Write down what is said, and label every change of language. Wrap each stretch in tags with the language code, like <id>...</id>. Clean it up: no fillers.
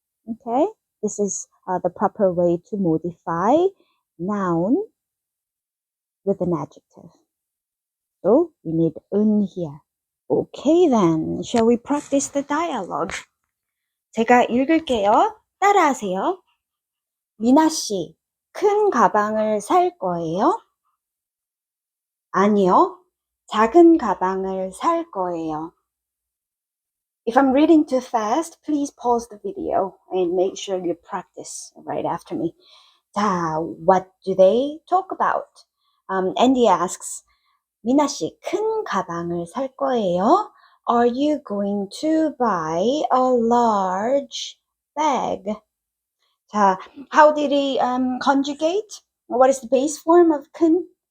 <en>Okay, this is the proper way to modify noun with an adjective. So we need 은 here. Okay then, shall we practice the dialogue?</en> <ko>제가 읽을게요. 따라하세요. 미나 씨, 큰 가방을 살 거예요? 아니요, 작은 가방을 살 거예요.</ko> <en>If I'm reading too fast, please pause the video and make sure you practice right after me. 자, what do they talk about? Andy asks,</en> <ko>미나 씨, 큰 가방을 살 거예요?</ko> <en>Are you going to buy a large bag? 자, how did he conjugate? What is the base form of 큰?</en>